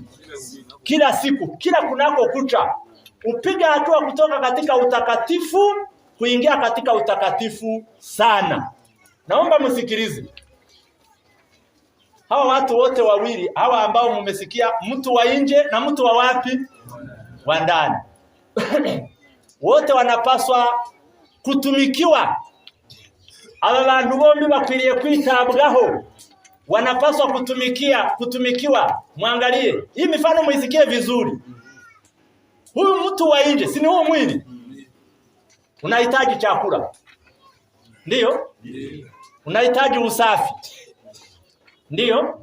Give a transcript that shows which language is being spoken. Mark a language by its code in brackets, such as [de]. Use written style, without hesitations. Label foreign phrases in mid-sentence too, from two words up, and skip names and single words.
[sw] Kila siku, kila kunako kucha. Upiga hatua kutoka katika utakatifu kuingia katika utakatifu sana. Naomba msikilize. Hawa watu wote wawili, hawa ambao mmesikia, mtu wa nje na mtu wa wapi? Wa ndani. Wote wanapaswa kutumikiwa. [rw] Aba bantu bombi bakwiriye kwitabwaho. [sw] Wanapaswa kutumikiwa. Muangalie. Hii mifano muisikie vizuri. Huyu mtu wa nje, si ni huu mwili? Unahitaji chakula. Ndiyo? Unahitaji usafi. Ndiyo?